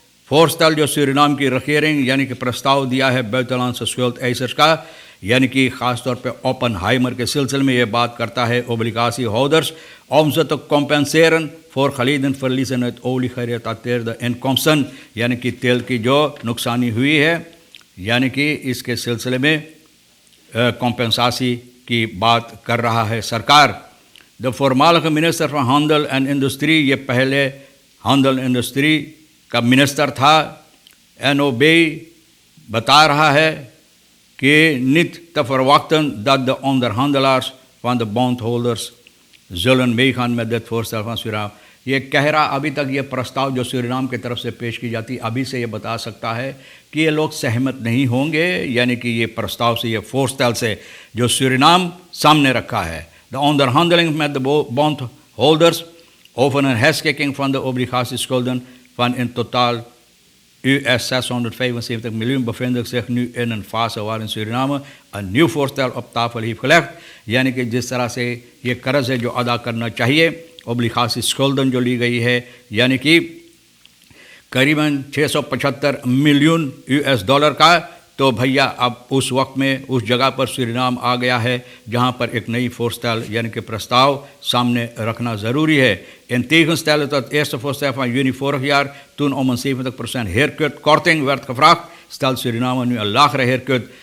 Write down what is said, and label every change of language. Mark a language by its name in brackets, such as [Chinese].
[Hindi] फोर्स्टल जो सूरीनाम की रखेरिंग यानी कि प्रस्ताव दिया है [Dutch] बुitenlandse schuld eisers [Hindi] का, यानी कि ख़ास तौर पे ओपनहाइमर के सिलसिले में ये बात करता है ओब्लिगासी holders [Dutch] om ze te compenseren voor geleden verliezen uit oliegerelateerde inkomsten, [Hindi] यानी कि तेल की जो नुकसानी हुई है, यानी कि इसके सिलसिले में कॉम्पेंसासी की बात कर रहा है सरकार। The voormalige minister for handel and industry, ये पहले handel इंडस्ट्री का मिनिस्टर था, NOB बता रहा है कि [Dutch] niet te verwachten dat de onderhandelaars van de bondholders zullen meegaan met dit voorstel van Suriname। [Hindi] ये कह रहा अभी तक ये प्रस्ताव जो सूरीनाम की तरफ से पेश की जाती, अभी से ये बता सकता है कि ये लोग सहमत नहीं होंगे, यानी कि ये प्रस्ताव से, ये फोर्स्टल से जो सूरीनाम सामने रखा है। [Dutch] द onderhandeling met de bondholders over een herschikking van de obligatieschulden van in totaal $675 miljoen bevinden zich nu in een fase waarin Suriname een nieuw voorstel op tafel heeft gelegd, [Hindi] यानी कि जिस तरह से ये कर्ज है जो अदा करना चाहिए, ओब्लिगासी स्कुल्डन जो ली गई है, यानी कि करीबन $675 मिलियन का। तो भैया अब उस वक्त में उस जगह पर सूरीनाम आ गया है जहाँ पर एक नई voorstel यानी कि प्रस्ताव सामने रखना ज़रूरी है। [Dutch] In tegenstelling tot het eerste voorstel van juni vorig jaar, toen om een 70% haircut-korting werd gevraagd, stelt Suriname nu een lagere haircut।